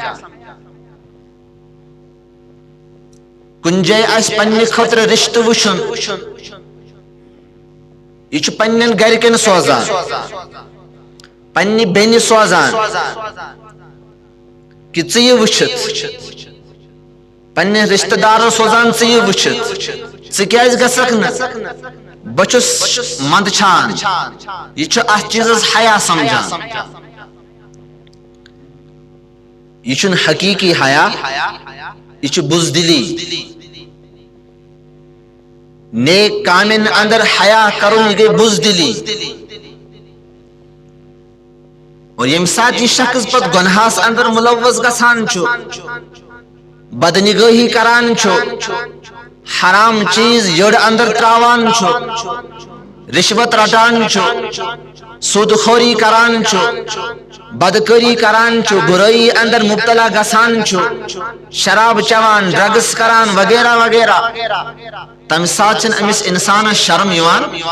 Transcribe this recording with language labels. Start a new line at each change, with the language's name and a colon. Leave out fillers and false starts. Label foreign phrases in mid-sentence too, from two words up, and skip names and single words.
Kashmiri: کُنہِ جایہِ آسہِ پننہِ خٲطرٕ رشتہٕ وٕچھُن یہ چھُ پننٮ۪ن گرِکٮ۪ن سوزان پننہِ بیٚنہِ سوزان کہ ژٕ یہِ وٕچھِتھ پننہِ رشتہٕ دارن سوزان ژٕ یہِ وٕچھِتھ ژٕ گژھکھ نہٕ بہٕ چھُس منٛدچھان یہِ چھُ اتھ چیٖزس حیا سمجھان یہ چھُنہٕ حقیقی حیا یہ چھُ بزدلی نیک کامین اندر حیا کرُن یہ گئی بزدلی اور یم سات یہ شخص پت گناہس اندر ملوث گژھان چھُ بدنگاہی کران چھُ حرام چیز یٔڑ اندر تراوان چھُ رشوت رٹان چھُ سود خوری کران چھُ بدکاری کران چھُ برائی اندر مبتلا گژھان چھُ شراب چوان ڈرگس کران وغیرہ وغیرہ تمہ سات چھنہٕ أمس انسانس شرم یوان